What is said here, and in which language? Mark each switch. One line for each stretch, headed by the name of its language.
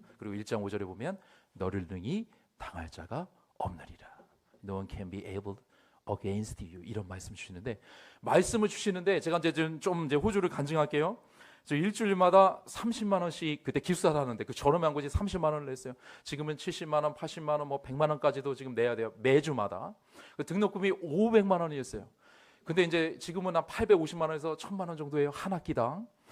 Korean: 그리고 1장 5절에 보면 너를 능히 당할 자가 없느니라.
English: No one can be able against you.
Korean: 이런 말씀 주시는데 말씀을 주시는데 제가 이제 좀 호주를 간증할게요. 저 일주일마다 30만 원씩 그때 기숙사 사는데 그 저렴한 곳이 30만 원을 냈어요. 지금은 70만 원, 80만 원, 뭐 100만 원까지도 지금 내야 돼요. 매주마다. 그 등록금이 500만 원이었어요. 근데 이제 지금은 한 850만 원에서 1000만 원 정도예요. 한 학기당.